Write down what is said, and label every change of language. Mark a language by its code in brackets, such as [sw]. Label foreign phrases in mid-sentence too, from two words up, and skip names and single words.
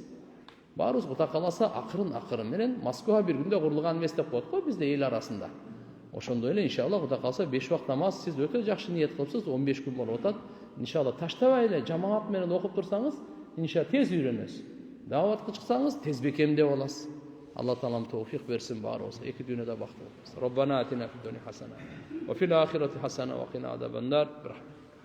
[ky] Баарыбыз Кудай кааласа акырын менен Москва бир күндө курулган эмес деп коет го бизде эл арасында. Ошондой эле иншалла Кудай кааласа 5 убак намаз сиз өтө жакшы ниет кылыпсыз, 15 күн болуп атат. Иншалла таштабай эле жамаат менен окуп турсаңыз, иншалла тез үйрөнөсүз. Даватка чыксаңыз тез бекемдеп аласыз. Алла Таалам товфик берсин баарыбызга. Эки дүйнөдө бактылуу болсун. [ar] ربنا آتنا في الدنيا حسنة وفي الآخرة حسنة وقنا عذاب النار.